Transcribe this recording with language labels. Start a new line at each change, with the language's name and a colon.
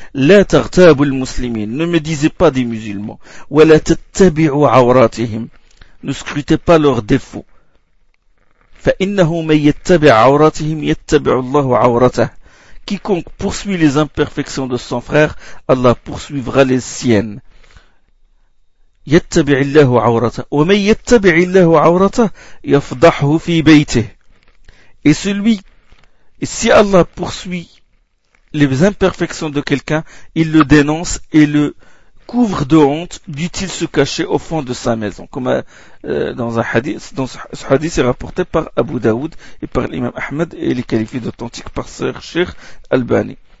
Arabic: La tartabu al-muslimin.
French: Ne médisez pas des musulmans.
Arabic: Wa la tattabi'u 'awratihim.
French: Ne scrutez pas leurs défauts.
Arabic: Fa innahu man yattabi' 'awratihim yattabi'u Allahu 'awratahu.
French: Quiconque poursuit les imperfections de son frère, Allah poursuivra les siennes.
Arabic: يتبع الله عورته ومن يتبع الله عورته يفضحه في بيته.
French: Et celui, et si Allah poursuit les imperfections de quelqu'un, il le dénonce et le couvre de honte, dût-il se cacher au fond de sa maison. Comme dans un hadith, dans ce hadith est rapporté par Abu Daoud et par l'imam Ahmed et il est qualifié d'authentique par Cheikh Albani.